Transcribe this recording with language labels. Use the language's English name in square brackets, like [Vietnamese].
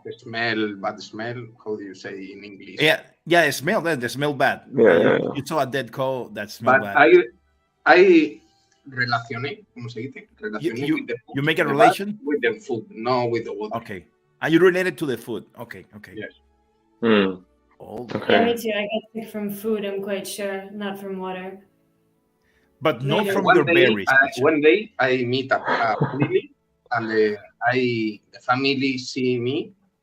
[English] With the smell, bad smell. How do you say in English? Yeah, the smell bad. Yeah. You saw a dead cow that smelled bad. [Spanish] I relacioné, ¿cómo se dice? [English] Relacioné with the food. You make a relation with the food, no with the water. Okay. And you related to the food. Okay. Yes. Oh, okay. Yeah, me too. I get sick from food, I'm quite sure, not from water. But not from your berries. One day I meet a family, and the family see me.